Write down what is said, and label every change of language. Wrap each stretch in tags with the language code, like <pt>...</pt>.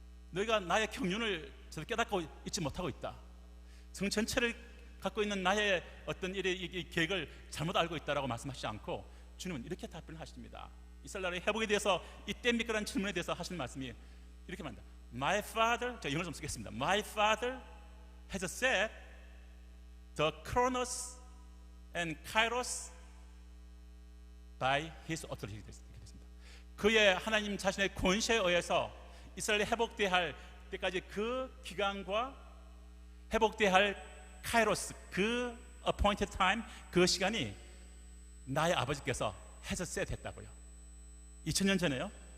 <ko>너희가 나의 경륜을 제대로 깨닫고 있지 못하고 있다. 성 전체를 갖고 있는 나의 어떤 이 계획을 잘못 알고 있다라고 말씀하시지 않고 주님은 이렇게 답변을 하십니다. 이스라엘 나라의 회복에 대해서 이때입니까? 라는 질문에 대해서 하시는 말씀이 이렇게 말합니다.</ko> <en>My father,</en> <ko>제가 영어를 좀 쓰겠습니다.</ko> <en>My father has said the Chronos and Kairos by his authority.</en> <ko>그의 하나님 자신의 권세에 의해서 이스라엘이 회복되어야 할 때까지 그 기간과 회복되어야 할 카이로스, 그</ko> <en>appointed time,</en> <ko>그 시간이 나의 아버지께서 해서 셋했다고요. 2000년 전에요.</ko>